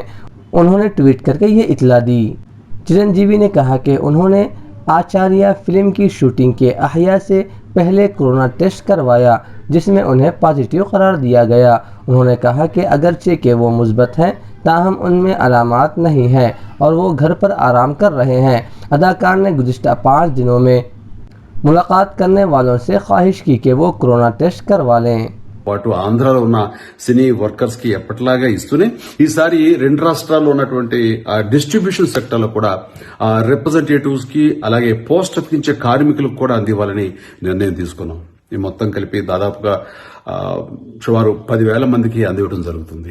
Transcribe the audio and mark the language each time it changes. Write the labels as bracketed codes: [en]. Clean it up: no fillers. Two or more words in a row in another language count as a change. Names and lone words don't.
[ur] انہوں نے ٹویٹ کر کے یہ اطلاع دی۔ چرنجیوی نے کہا کہ انہوں نے آچاریہ فلم کی شوٹنگ کے احیاء سے پہلے [en] corona test [ur] کروایا جس میں انہیں پازیٹیو قرار دیا گیا۔ انہوں نے کہا کہ اگرچہ کہ وہ مثبت ہیں تاہم ان میں علامات نہیں ہیں اور وہ گھر پر آرام کر رہے ہیں۔ اداکار نے گزشتہ 5 دنوں میں ملاقات کرنے والوں سے خواہش کی کہ وہ [en] corona test [ur] کروا لیں۔ [te] అటు ఆంధ్రాలో ఉన్న [en] cine workers [te] కి ఎప్పటిలాగా ఇస్తూనే ఈసారి 2 రాష్ట్రాల్లో ఉన్నటువంటి [en] distribution sector [te] లో కూడా రిప్రజెంటేటివ్స్ కి అలాగే పోస్ట్ అతికించే కార్మికులకు కూడా అందివ్వాలని నిర్ణయం తీసుకున్నాం। ఈ మొత్తం కలిపి దాదాపుగా సుమారు 10,000 మందికి అందివ్వడం జరుగుతుంది।